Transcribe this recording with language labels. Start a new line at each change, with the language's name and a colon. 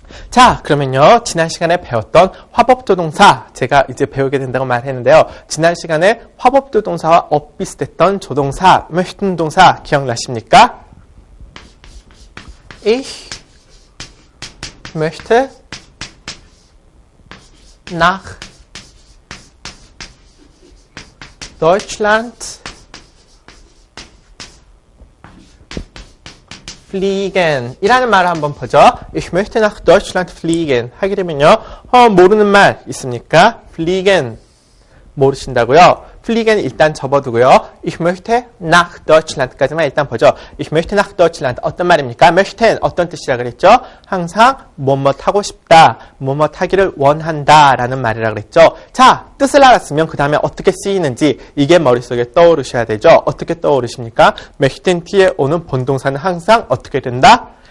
Korean: 자, 그러면요, 지난 시간에 배웠던 화법조동사, 제가 이제 배우게 된다고 말했는데요. 지난 시간에 화법조동사와 엇비슷했던 조동사, möchten 동사 기억나십니까?
German: Ich möchte nach Deutschland fliegen
Korean: 이라는 말을 한번 보죠.
German: Ich möchte nach Deutschland fliegen
Korean: 하게 되면요. 모르는 말 있습니까? fliegen 모르신다고요? fliegen 일단 접어두고요.
German: Ich möchte nach Deutschland
Korean: 까지만 일단 보죠.
German: Ich möchte nach Deutschland
Korean: 어떤 말입니까? möchten 어떤 뜻이라 그랬죠? 항상 뭐뭐 타고 싶다, 뭐뭐 타기를 원한다 라는 말이라 그랬죠. 자, 뜻을 알았으면 그 다음에 어떻게 쓰이는지 이게 머릿속에 떠오르셔야 되죠. 어떻게 떠오르십니까? möchten 뒤에 오는 본동사는 항상 어떻게 된다?